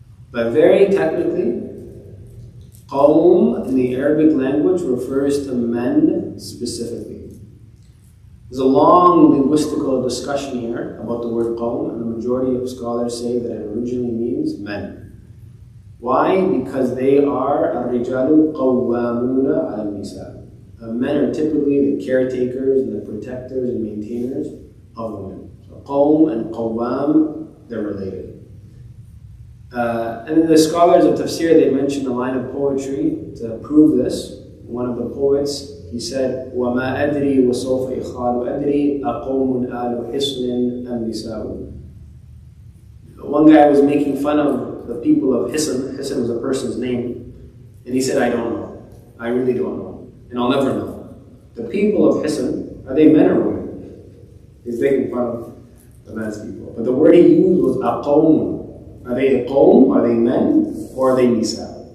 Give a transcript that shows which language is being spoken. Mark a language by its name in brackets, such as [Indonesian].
[English] But very technically, qawm in the Arabic language refers to men specifically. There's a long linguistical discussion here about the word qawm, and the majority of scholars say that it originally means men. Why? Because they are [Arabic] الرجال قوامون على النساء. [English] Men are typically the caretakers and the protectors and maintainers of women. So qawm and qawwam, they're related. And the scholars of tafsir, they mention a line of poetry to prove this. One of the poets, he said, [Arabic] وَمَا أَدْرِي وَسَوْفَ إِخَالُ أَدْرِي أَقَوْمٌ آلُ حِصْنٍ أَمْ نِسَاءٌ. [English] One guy was making fun of the people of Hisn. Hisn was a person's name. And he said, I don't know. I really don't know. And I'll never know. The people of Hisn, are they men or women? He's making fun of the man's people. But the word he used was أَقَوْمٌ. Are they a qawm? Are they men? Or are they nisa?